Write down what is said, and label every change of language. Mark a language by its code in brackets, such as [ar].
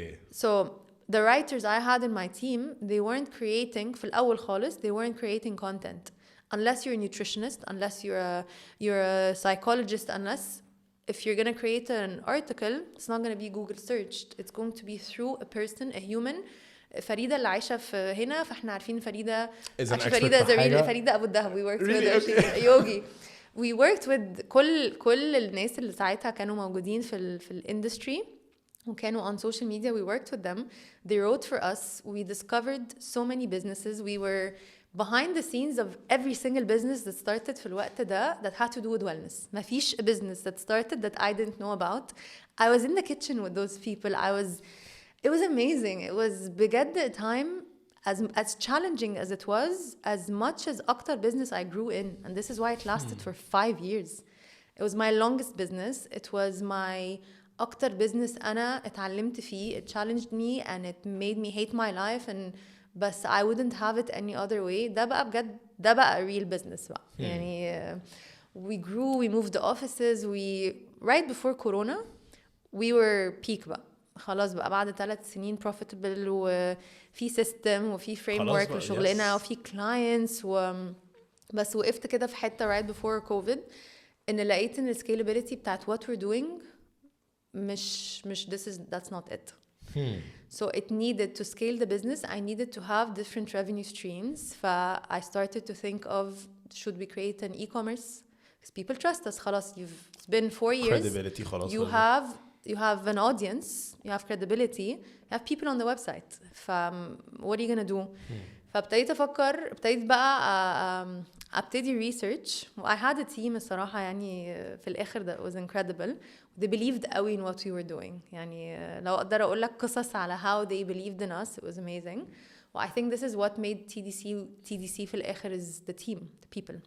[en] So the writers I had in my team, they weren't creating [ar] في الأول خالص, [en] they weren't creating content. Unless you're a nutritionist, unless you're a psychologist, unless if you're going to create an article, it's not going to be Google searched. It's going to be through a person, a human. [ar] فريدة اللي عايشة في هنا فاحنا عارفين فريدة فريدة أبو الدهب. [en] We worked with Yogi. We worked with [ar] كل الناس اللي ساعتها كانوا موجودين في الاندستري وكانوا [en] on social media. We worked with them. They wrote for us. We discovered so many businesses. We were behind the scenes of every single business that started [ar] في الوقت ده [en] that had to do with wellness. [ar] ما فيش [en] a business that started that I didn't know about. I was in the kitchen with those people. It was amazing. It was بجد a time as challenging as it was, as much as اكتر business I grew in, and this is why it lasted for 5 years. It was my longest business. It was my اكتر business [ar] أنا اتعلمت فيه. [en] It challenged me and it made me hate my life and بس I wouldn't have it any other way. [ar] ده بقى بجد ده بقى [en] real business [ar] بقى. [en] يعني we grew, we moved the offices, right before Corona we were peak بقى. [ar] خلاص بقى بعد 3 سنين profitable وفي system وفي framework لشغلنا وفي clients بس وقفت كده في حتة [en] right before COVID [ar] إن لقيت إن scalability بتاعت [en] what we're doing [ar] مش [en] that's not it. So it needed to scale the business. I needed to have different revenue streams. I started to think of should we create an e-commerce? Because people trust us. خلاص it's been 4 years. Credibility خلاص. You have an audience, you have credibility, you have people on the website. What are you gonna do? [ar] فابتديت أفكر بقى ابتدي research. [en] I had a team [ar] الصراحة يعني في الآخر [en] that was incredible. They believed قوي in what we were doing. [ar] يعني لو أقدر أقول لك قصص على [en] how they believed in us, it was amazing. Well, I think this is what made TDC [ar] في الآخر [en] is the team, the people.